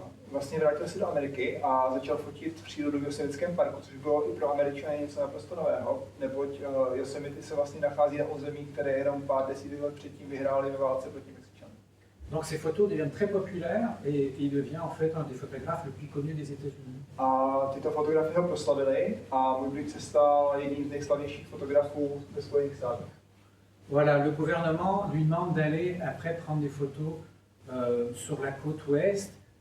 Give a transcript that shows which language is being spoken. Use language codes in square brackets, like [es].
[cs] Vlastně vrátil se do Ameriky a začal fotit přírodu v Yosemiteckém parku, což bylo i pro Američany něco naprosto nového, neboť Yosemite se vlastně nachází na území, které jenom pár desítek let předtím vyhráli ve válce proti Mexičanům. [fr] Donc ces photos deviennent très populaires et il devient en fait un des photographes les plus connus des États-Unis. [cs] A tyto fotografie ho proslavily a Muybridge se stal jedním z nejslavnějších fotografů ve Spojených státech. [fr] Voilà, le gouvernement lui demande d'aller après prendre des photos sur la côte ouest.